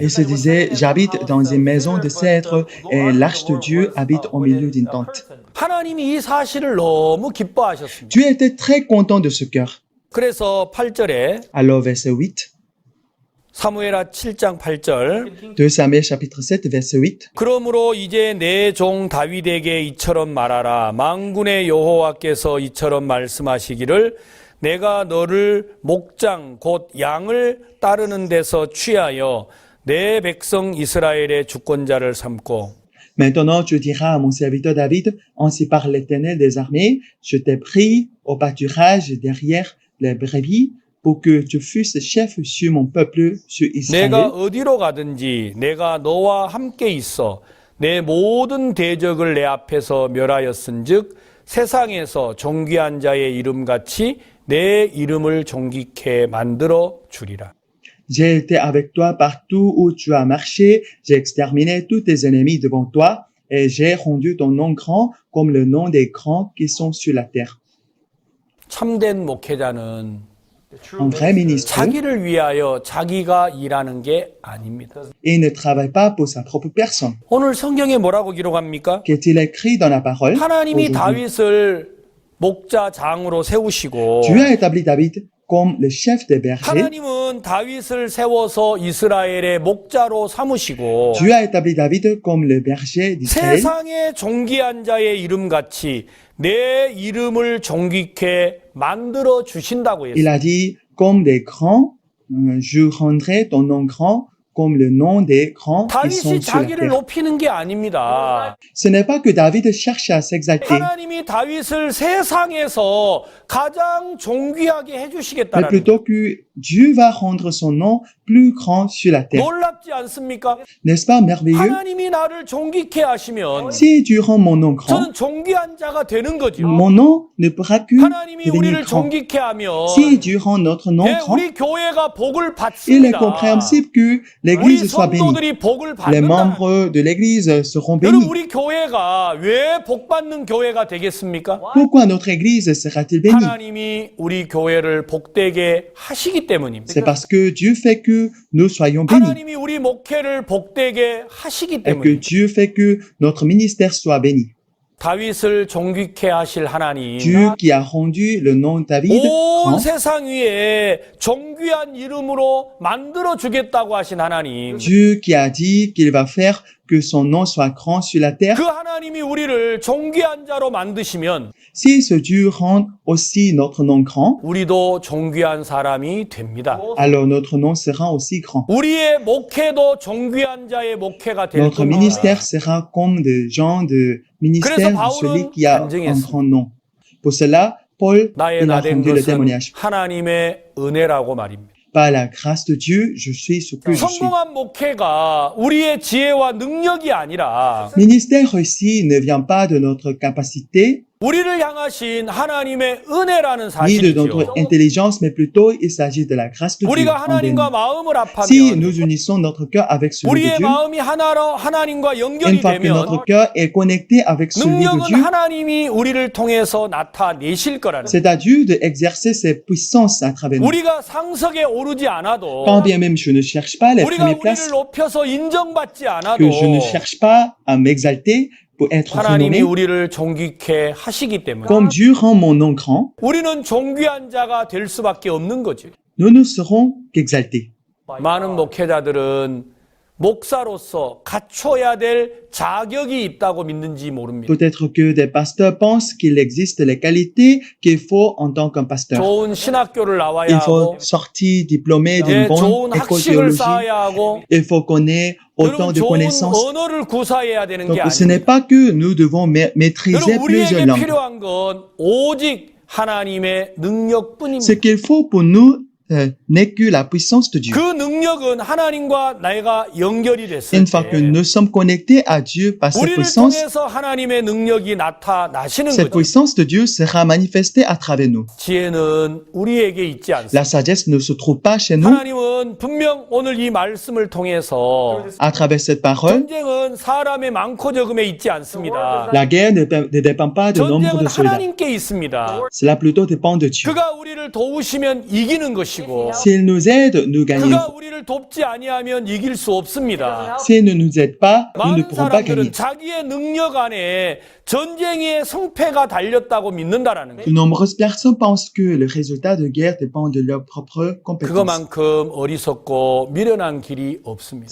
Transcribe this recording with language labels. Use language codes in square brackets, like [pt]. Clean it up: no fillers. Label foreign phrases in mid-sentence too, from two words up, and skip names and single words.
[fr] Il se disait, j'habite dans une maison de cèdre et l'arche de Dieu habite au milieu d'une tente. [ko] 하나님이 이 사실을 너무 기뻐하셨습니다. [fr] Dieu était très content de ce cœur. [ko] 그래서 8절에 [fr] Alors, verset 8, [ko] 사무엘하 7장 8절 [fr] 2 Samuel chapitre 7, verset 8. [ko] 그러므로 이제 내 종 다윗에게 이처럼 말하라. 만군의 여호와께서 이처럼 말씀하시기를 내가 너를 목장 곧 양을 따르는 데서 취하여 내 백성 이스라엘의 주권자를 삼고 [fr] Maintenant, tu diras à mon serviteur David, ainsi parle l'Éternel des armées, je t'ai pris au pâturage derrière les brebis pour que tu fusses chef sur mon peuple, sur Israël. [ko] 내가 어디로 가든지 내가 너와 함께 있어 내 모든 대적을 내 앞에서 멸하였은즉 세상에서 존귀한 자의 이름같이 내 이름을 존귀케 만들어 주리라. [fr] J'ai été avec toi partout où tu as marché, j'ai exterminé tous tes ennemis devant toi, et j'ai rendu ton nom grand comme le nom des grands qui sont sur la terre. [ko] 참된 목회자는 [fr] Un vrai ministre, [ko] 자기를 위하여 자기가 일하는 게 아닙니다. [fr] il ne travaille pas pour sa propre personne. [ko] 오늘 성경에 뭐라고 기록합니까? [fr] Qu'est-il écrit dans la parole? [ko] 하나님이 [fr] Aujourd'hui, [ko] 다윗을 목자 장으로 세우시고 [fr] Dieu a établi David comme le chef des bergers. [ko] 하나님은 다윗을 세워서 이스라엘의 목자로 삼으시고 [fr] Dieu a établi David comme le berger d'Israël. [ko] 세상의 존귀한 자의 이름같이 내 이름을 존귀케 만들어 주신다고 [fr] Il [ko] 했어요. [fr] a dit, comme des grands, je rendrai ton nom grand comme le nom des grands qui sont [ko] 다윗이 [fr] sur la [ko] 자기를 [fr] terre. [ko] 높이는 게 아닙니다. [fr] Ce n'est pas que David cherche à s'exalter, [ko] 하나님이 다윗을 세상에서 가장 존귀하게 [fr] mais [ko] 해주시겠다는 [fr] plutôt que Dieu va rendre son nom plus grand sur la terre. [ko] 놀랍지 않습니까? [fr] N'est-ce pas merveilleux? [ko] 하나님이 나를 존귀케 하시면 [fr] Si Dieu rend mon nom grand, [ko] 저는 존귀한 자가 되는 거죠. [fr] mon nom ne pourra que [ko] 하나님이 [fr] devenir [ko] 우리를 [fr] grand. [ko] 존귀케 하면 [fr] Si Dieu rend notre nom [ko] 예, [fr] grand, [ko] 우리 교회가 복을 [fr] il est [ko] 받습니다. [fr] compréhensible que [ko] 우리 [fr] l'Église soit bénie. [ko] 성도들이 복을 [fr] Les [ko] 받는다. [fr] membres de l'Église seront [ko] 여러분 [fr] bénis. [ko] 우리 교회가 왜 복받는 교회가 되겠습니까? [fr] Pourquoi notre Église sera-t-il bénie? [ko] 하나님이 우리 교회를 복되게 하시기 때문입니다. [fr] C'est parce que Dieu fait que nous soyons bénis. [ko] 하나님이 우리 목회를 복되게 하시기 [fr] Et que [ko] 때문입니다. [fr] Dieu fait que notre ministère soit béni. [ko] 다윗을 존귀케 하실 하나님, [fr] Dieu qui a rendu le nom de David [ko] 온 [fr] grand, [ko] 세상 위에 존귀한 이름으로 만들어 주겠다고 하신 하나님, [fr] Dieu qui a dit qu'il va faire que son nom soit grand sur la terre. [ko] 그 하나님이 우리를 존귀한 자로 만드시면 [fr] Si ce Dieu rend aussi notre nom grand, [ko] 우리도 존귀한 사람이 됩니다. [fr] alors notre nom sera aussi grand. [ko] 우리의 목회도 존귀한 자의 목회가 될 [fr] Notre [ko] 겁니다. [fr] ministère sera comme des gens de ministère [ko] 그래서 [fr] de celui [ko] 바울은 [fr] qui a un [ko] 간증했습니다. [fr] grand nom. Pour cela, Paul [ko] 나의 [fr] il a [ko] 나된 [fr] rendu le [ko] 것은 [fr] témoignage. [ko] 하나님의 은혜라고 말입니다. [fr] Par la grâce de Dieu, je suis ce que je suis. [ko] 성공한 목회가 우리의 지혜와 능력이 아니라 [fr] Ministère réussi ne vient pas de notre capacité [ko] 우리를 향하신 하나님의 은혜라는 [fr] ni de [ko] 사실이죠. [fr] notre intelligence, mais plutôt il s'agit de la grâce de Dieu. [ko] 우리가 [fr] envers [ko] 하나님과 [fr] nous. [ko] 마음을 [fr] Si [ko] 합하면 [fr] nous unissons notre cœur avec celui de [ko] 우리의 [fr] Dieu, [ko] 마음이 하나로 하나님과 연결이 [fr] une fois que [ko] 되면 [fr] notre cœur est connecté avec celui de [ko] 능력은 [fr] Dieu, [ko] 하나님이 우리를 통해서 나타내실 거라는 [fr] c'est à Dieu d'exercer ses puissances à travers nous. [ko] 우리가 상석에 오르지 않아도 [fr] Quand bien même je ne cherche pas les [ko] 우리가 [fr] premières [ko] 우리를 [fr] places, [ko] 높여서 인정받지 않아도 [fr] que je ne cherche pas à m'exalter pour être [ko] 하나님이 [fr] renommé, [ko] 우리를 존귀케 하시기 때문에 [fr] comme Dieu rend mon nom grand, [ko] 우리는 존귀한 자가 될 수밖에 없는 거죠. [fr] nous ne serons qu'exaltés. [ko] 많은 목회자들은 목사로서 갖춰야 될 자격이 있다고 믿는지 모릅니다. [fr] Peut-être que des pasteurs pensent qu'il existe les qualités qu'il faut en tant qu'un pasteur. [ko] 좋은 신학교를 나와야 [fr] Il faut [ko] 하고 [fr] sortir diplômé d'une [ko] 예, [fr] bonne [ko] 좋은 [fr] école [ko] 학식을 [fr] théologique. [ko] 쌓아야 하고 [fr] Il faut connaître autant [ko] 여러분 [fr] de [ko] 좋은 [fr] connaissances. [ko] 언어를 구사해야 되는 게 [fr] Donc ce n'est [ko] 아닙니다. [fr] pas que nous devons maîtriser [ko] 여러분 [fr] plusieurs [ko] 우리에게 [fr] langues. [ko] 필요한 건 오직 하나님의 능력뿐입니다. [fr] Ce qu'il faut pour nous n'est que la puissance de Dieu. [ko] 그 능력은 하나님과 내가 연결이 됐을 [fr] Une fois que [ko] 때 [fr] nous sommes connectés à Dieu par cette [ko] 우리를 [fr] puissance, [ko] 통해서 하나님의 능력이 나타나시는 [fr] cette [ko] 거죠. [fr] puissance de Dieu sera manifestée à travers nous. [ko] 지혜는 우리에게 있지 않습니다. [fr] La sagesse ne se trouve pas chez nous. [ko] 하나님은 분명 오늘 이 말씀을 통해서 [fr] À travers cette parole, [ko] 전쟁은 사람의 많고 적음에 있지 않습니다. [fr] la guerre ne dépend pas du nombre [ko] 전쟁은 [fr] de soldats. [ko] 하나님께 있습니다. [fr] Cela plutôt dépend de Dieu. [ko] 그가 우리를 도우시면 이기는 것이고 [fr] S'il nous aide, nous [ko] 그가 [fr] gagnons. [ko] 우리를 돕지 아니하면 이길 수 없습니다. [fr] S'il ne nous aide pas, nous ne [ko] 많은 [fr] pourrons pas gagner. [ko] 사람들은 자기의 능력 안에 전쟁의 성패가 달렸다고 믿는다라는 [fr] De [ko] 거예요. [fr] nombreuses personnes pensent que le résultat de guerre dépend de leurs propres compétences. [ko] 그것만큼 어리석고 미련한 길이 없습니다.